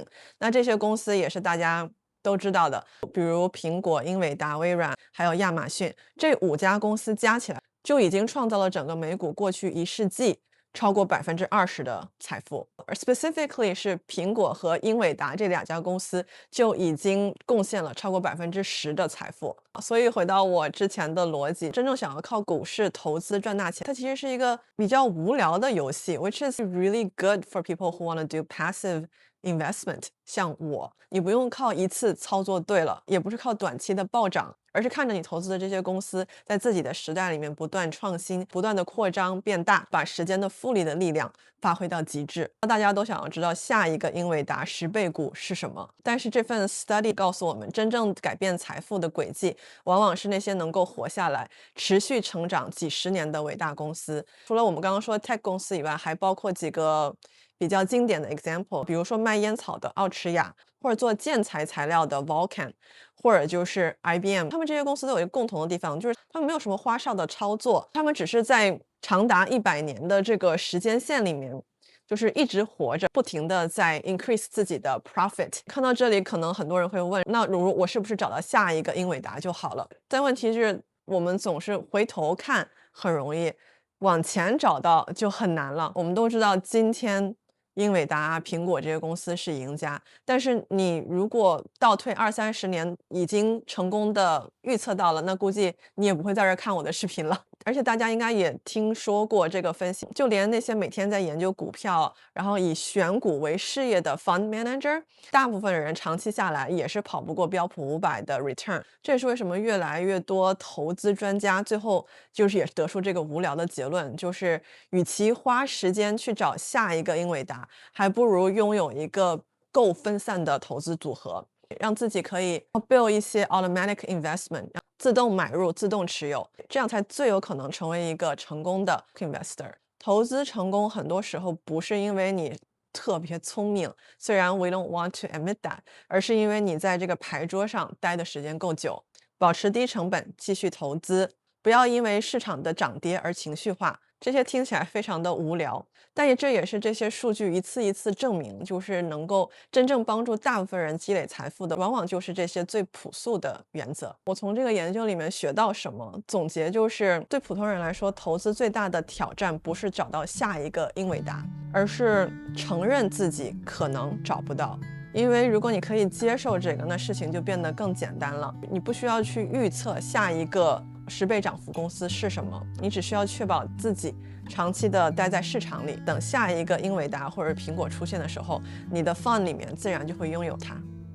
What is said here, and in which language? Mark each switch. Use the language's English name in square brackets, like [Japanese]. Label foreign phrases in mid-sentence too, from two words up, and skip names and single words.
[Chinese] 那這些公司也是大家都知道的，比如蘋果、英偉達、微軟，還有亞馬遜，這5家公司加起來就已經創造了整個美股過去1世紀超過20%的財富。而 specifically 是蘋果和英偉達這2家公司就已經貢獻了超過10%的財富。所以回到我之前的邏輯，真正想要靠股市投資賺大錢，它其實是一個比較無聊的遊戲 ， [English] which is really good for people who want to do passive investment。 [Chinese] 像我，你不用靠一次操作对了，也不是靠短期的暴漲，而是看着你投資的這些公司在自己的時代裡面不斷創新，不斷的擴張變大，把時間的複利的力量發揮到極致。大家都想要知道下一個英偉達10倍股是什麼，但是這份 study 告訴我們，真正改變財富的軌跡往往是那些能夠活下來持續成長幾十年的偉大公司。除了我們剛剛說的 tech 公司以外，還包括幾個比較經典的 example， 比如說賣煙草的奧馳雅，或者做建材材料的 Vulcan，或者就是 IBM。他們這些公司都有一個共同的地方，就是他们沒有什麼花哨的操作，他們只是在長達100年的這個時間線裡面就是一直活着，不停的在 increase 自己的 profit。看到這裡可能很多人會問，那如我是不是找到下一個英偉達就好了？但問題是我們總是回頭看很容易，往前找到就很難了。我們都知道今天英偉達、蘋果這些公司是贏家，但是你如果倒退20-30年已經成功的預測到了，那估計你也不會在這兒看我的視頻了。而且大家應該也聽說過這個分析，就連那些每天在研究股票，然後以選股為事業的 [English] fund manager， [Chinese] 大部分人長期下來也是跑不過標普500的 return。這也是為什麼越來越多投資專家最後就是也得出這個無聊的結論，就是與其花時間去找下一個英偉達，還不如擁有一個夠分散的投資組合，讓自己可以 build 一些 [English] automatic investment， [Chinese] 自動買入、自動持有，這樣才最有可能成為一個成功的 investor。投資成功很多時候不是因為你特別聰明，雖然 [English] we don't want to admit that， [Chinese] 而是因為你在這個牌桌上待的時間夠久，保持低成本，繼續投資，不要因為市場的漲跌而情緒化， 這些聽起來非常的無聊，但这也是这些数据一次一次證明，就是能夠真正幫助大部分人積累財富的，往往就是這些最樸素的原則。我從這個研究裡面學到什麼？總結就是對普通人來說，投資最大的挑戰不是找到下一個英偉達，而是承認自己可能找不到。因為如果你可以接受這個，那事情就變得更簡單了。你不需要去預測下一個10倍漲幅公司是什麼，你只需要確保自己長期的待在市場裡，等下一個英偉達或者蘋果出現的時候，你的 fund 裡面自然就會擁有它。